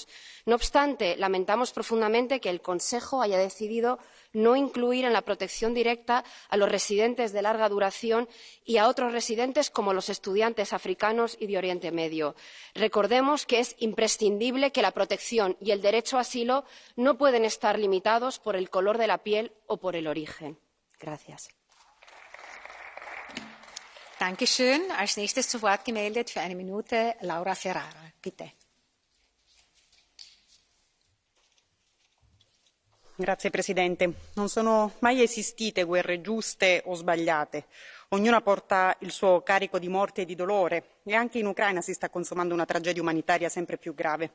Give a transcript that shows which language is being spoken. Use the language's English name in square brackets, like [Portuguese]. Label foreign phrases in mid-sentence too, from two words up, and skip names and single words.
[Spanish] No obstante, lamentamos profundamente que el Consejo haya decidido no incluir en la protección directa a los residentes de larga duración y a otros residentes como los estudiantes africanos y de Oriente Medio. Recordemos que es imprescindible que la protección y el derecho a asilo no pueden estar limitados por el color de la piel o por el origen. Gracias. [German] Dankeschön. Als nächstes zu Wort gemeldet für 1 Minute Laura Ferrara. Bitte. [Italian] Signor Presidente, non sono mai esistite guerre giuste o sbagliate. Ognuna porta il suo carico di morte e di dolore e anche in Ucraina si sta consumando una tragedia umanitaria sempre più grave.